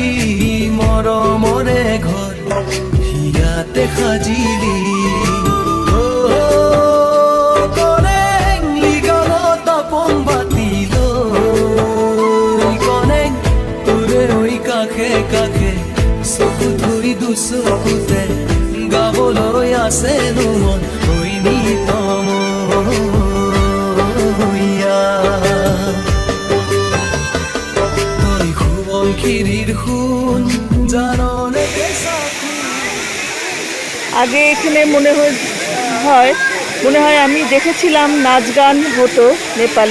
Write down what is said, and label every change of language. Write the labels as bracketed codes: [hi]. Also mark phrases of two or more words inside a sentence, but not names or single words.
[as] মৰমৰে ঘৰ হিয়াতে সাজিলি কনেং লিগালত আপন বাতিল কনেং তোৰে ঐ কাষে কাষে চকু ধুই দুচকুতে গাবলৈ আছে মন ঐ নিতম [bn] আগে এখানে মনে হয় আমি দেখেছিলাম নাচ গান হতো নেপালি।